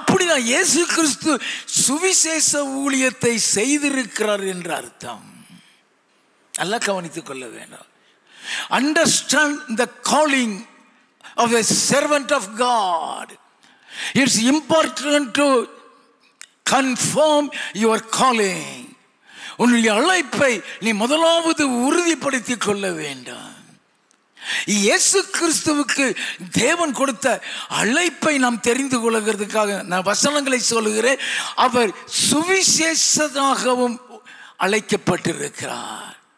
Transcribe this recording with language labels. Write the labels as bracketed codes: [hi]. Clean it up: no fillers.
[ta] அப்படினா இயேசு கிறிஸ்து சுவிசேஷ ஊழியத்தை செய்திருக்கிறார் என்று அர்த்தம். நல்லா கவனித்துக் கொள்ள வேண்டும். [en] Understand the calling of a servant of God. It's important to confirm your calling. [ta] உன்னுடைய அழைப்பை நீ முதலாவது உறுதிப்படுத்திக் கொள்ள வேண்டும். இயேசு கிறிஸ்துவுக்கு தேவன் கொடுத்த அழைப்பை நாம் தெரிந்து கொள்கிறதுக்காக நான் வசனங்களை சொல்லுகிறேன். அவர் சுவிசேஷனாகவும் அழைக்கப்பட்டிருக்கிறார்.